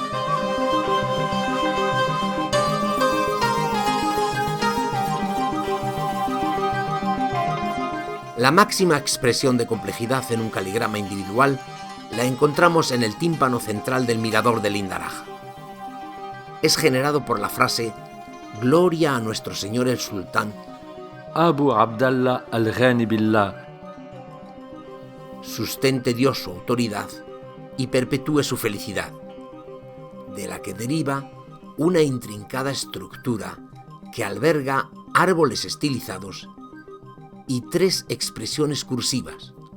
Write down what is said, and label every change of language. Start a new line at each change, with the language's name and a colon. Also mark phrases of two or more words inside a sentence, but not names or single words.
Spanish: La máxima expresión de complejidad en un caligrama individual la encontramos en el tímpano central del mirador del Indaraj. Es generado por la frase «Gloria a nuestro Señor el Sultán, Abu Abdallah al-Ghani billah». Sustente Dios su autoridad y perpetúe su felicidad, de la que deriva una intrincada estructura que alberga árboles estilizados y 3 expresiones cursivas.